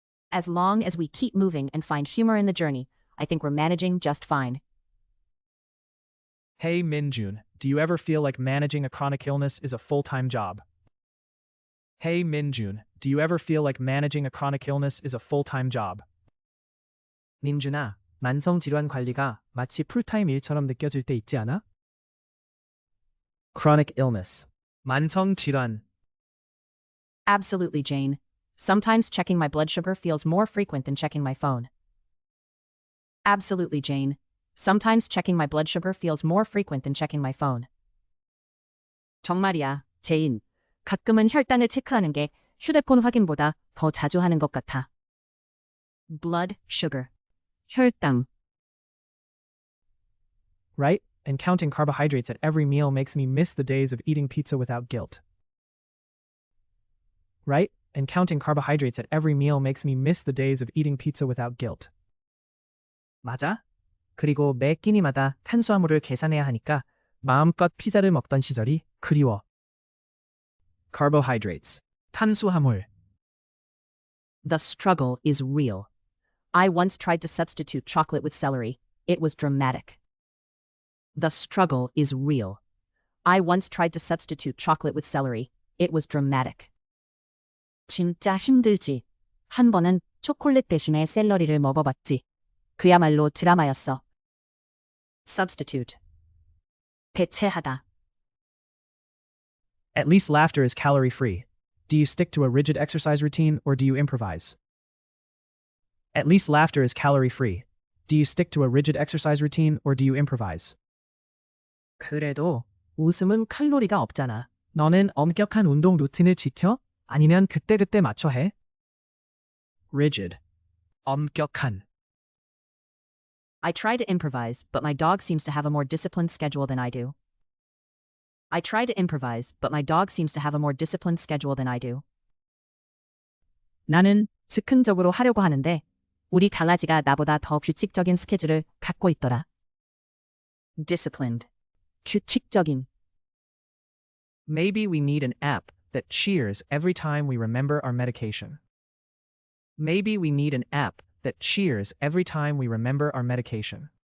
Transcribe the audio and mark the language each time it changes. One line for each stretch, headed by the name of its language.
English: As long as we keep moving and find humor in the journey, I think we're managing just fine. Hey Minjun, do you ever feel like managing a chronic illness is a full-time job? Hey Minjun, do you ever feel like managing a chronic illness is a full-time job?
Korean: 민준아, 만성 질환 관리가 마치 풀타임 일처럼 느껴질 때 있지 않아?
English: Chronic illness.
Korean: 만성 질환.
English: Absolutely, Jane. Sometimes checking my blood sugar feels more frequent than checking my phone. Absolutely, Jane. Sometimes checking my blood sugar feels more frequent than checking my phone.
Korean: 정말이야, 제인. 가끔은 혈당을 체크하는 게 휴대폰 확인보다 더 자주 하는 것 같아.
English: Blood sugar. 혈당. Right? And counting carbohydrates at every meal makes me miss the days of eating pizza without guilt. Right? And counting carbohydrates at every meal makes me miss the days of eating pizza without guilt.
Korean: 맞아. 그리고 매 끼니마다 탄수화물을 계산해야 하니까 마음껏 피자를 먹던 시절이 그리워.
English: Carbohydrates. 탄수화물. The struggle is real. I once tried to substitute chocolate with celery. It was dramatic. The struggle is real. I once tried to substitute chocolate with celery. It was dramatic.
Korean: 진짜 힘들지. 한 번은 초콜릿 대신에 샐러리를 먹어봤지. 그야말로 드라마였어. Substitute. 대체하다.
English: At least laughter is calorie-free. Do you stick to a rigid exercise routine or do you improvise? At least laughter is calorie-free. Do you stick to a rigid exercise routine or do you improvise?
Korean: 그래도 웃음은 칼로리가 없잖아. 너는 엄격한 운동 루틴을 지켜? 아니면 그때그때 맞춰 해?
English: Rigid. 엄격한. I try to improvise, but my dog seems to have a more disciplined schedule than I do. I try to improvise, but my dog seems to have a more disciplined schedule than I do.
Korean: 나는 즉흥적으로 하려고 하는데 우리 강아지가 나보다 더 규칙적인 스케줄을 갖고 있더라.
English: Disciplined. 규칙적인. Maybe we need an app that cheers every time we remember our medication. Maybe we need an app that cheers every time we remember our medication.